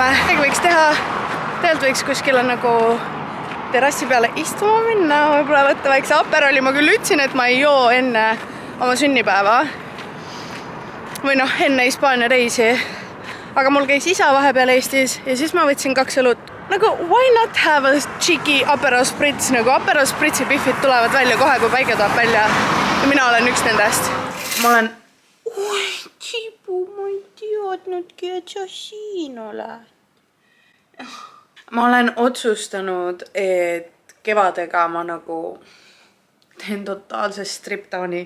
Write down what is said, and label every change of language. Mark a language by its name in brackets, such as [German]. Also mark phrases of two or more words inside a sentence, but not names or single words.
[Estonian] Midagi võiks teha, tegelikult võiks kuskil nagu terrassi peale istuma minna, võib-olla võtta väikse aperoli. Ma küll ütlesin, et ma ei joo enne oma sünnipäeva või enne Hispaania reisi, aga mul käis isa vahepeal Eestis ja siis ma võtsin 2 õlut. Nagu, [English] why not have a cheeky Aperol Spritz, [Estonian] nagu Aperol Spritzi pihvid tulevad välja kohe, kui päike tuleb välja ja mina olen üks nendest. Ma olen Tiibu, ma ei teadnudki, et sa siin oled. Ma olen otsustanud, et kevadega ma nagu teen totaalse strip-downi.